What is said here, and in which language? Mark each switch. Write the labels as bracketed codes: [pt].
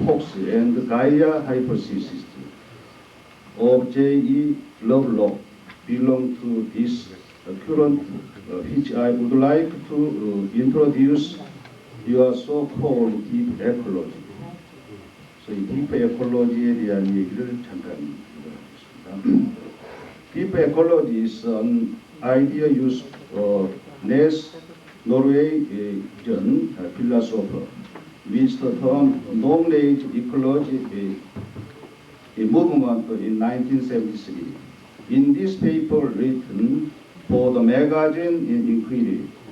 [en] Fox, and the Gaia hypothesis of J.E. Lovelock belong to this current, which I would like to introduce your so-called deep ecology. [ko] So 이 deep ecology에 대한 얘기를 잠깐 하겠습니다. [en] Deep ecology is an idea used Ness Norwegian philosopher with the term knowledge ecology movement in 1973. In this paper written for the magazine in Inquiry,